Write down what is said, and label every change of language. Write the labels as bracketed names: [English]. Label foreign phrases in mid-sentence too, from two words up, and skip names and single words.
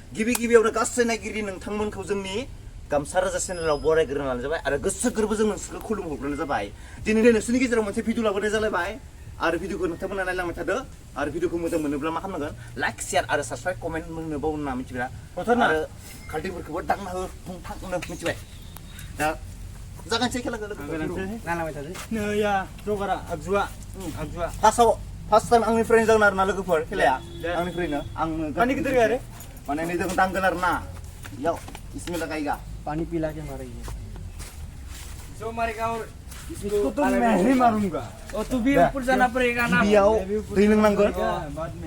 [Bodo] गिबियावनो गासै नायगिरि नोंथांमोनखौ जोंनि गामसा राजा चेनेलाव बरायग्रोनानै जाबाय आरो गोसो गोरबोजों नोंसोरखौ खुलुमहरग्रोनाय जाबाय दिनै नोंसोरनि गेजेराव मोनसे भिडिअ लाबोनाय जालायबाय आरो भिडिअखौ नोंथांमोना नायलांबाय थादो आरो भिडिअखौ मोजां मोनोब्ला मा खालामनांगोन [English] like share [Bodo] आरो साबस्क्राइब कमेन्ट मोननो बावना मिथिबाय आरो खाल्टिफोरखौबो दांना हो फुंथांनो मिथिबाय दा जागायनोसै खेलाखौ नायलांबाय थादो नैया जगारा आगजुआ [English] first time [Bodo] आंनिफ्रायनो जागोन आरो ना लोगोफोर खेलाया आंनिफ्रायनो [Hindi] पानी किधर गया रे [Bodo] माने नै जों दांगोन आरो ना याव [Hindi] इसमें लगाएगा पानी पिला के मारेंगे जो मारेगा और इसको तो मैं ही मारूंगा और तू भी ऊपर जाना पड़ेगा ना [Bodo] गिबियाव दै लोंनांगोन [Hindi] बाद में